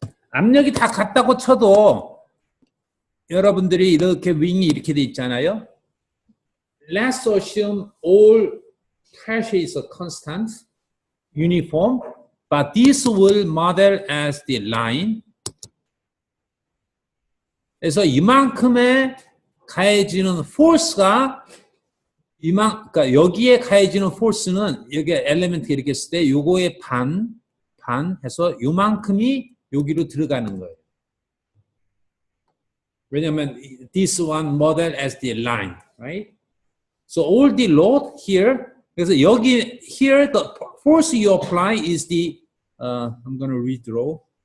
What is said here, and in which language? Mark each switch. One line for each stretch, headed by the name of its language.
Korean: 압력이 다 같다고 쳐도 여러분들이 이렇게 윙이 이렇게 돼 있잖아요.
English: Let's assume all pressure is a constant, uniform, but this will model as the line.
Korean: 그래서 이만큼의 가해지는 force가 그러니까 여기에 가해지는 force는 여기 엘리멘트 이렇게 했을 때 요거의 반 해서 요만큼이 여기로 들어가는 거예요. 왜냐면
English: this one model as the line, right? So all the load here.
Korean: 그래서 여기
English: here the force you apply is the I'm going to redraw.